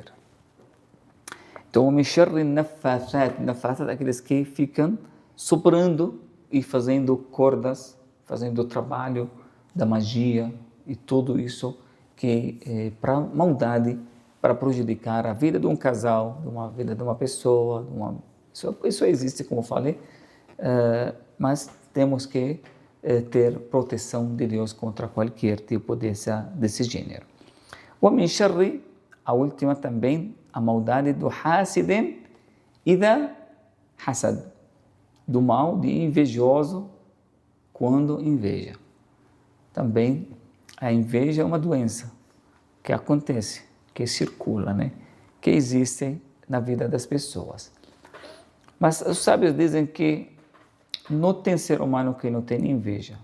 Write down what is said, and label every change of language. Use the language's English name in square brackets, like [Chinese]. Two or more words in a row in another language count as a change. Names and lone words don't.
[Portuguese] Então, [Arabic] من شر النفاثات, [Portuguese] aqueles que ficam soprando e fazendo cordas, fazendo o trabalho da magia e tudo isso que é para maldade, para prejudicar a vida de um casal, a vida de uma pessoa. Isso existe, como eu falei, mas temos que ter proteção de Deus contra qualquer tipo desse gênero. [Arabic] ومن شر, [Portuguese] a última também, a maldade do [Arabic] حاسد إذا حسد, [Portuguese] do mal de invejoso quando inveja. Também a inveja é uma doença que acontece, que circula, né? Que existe na vida das pessoas. Mas os sábios dizem que não tem ser humano que não tem inveja.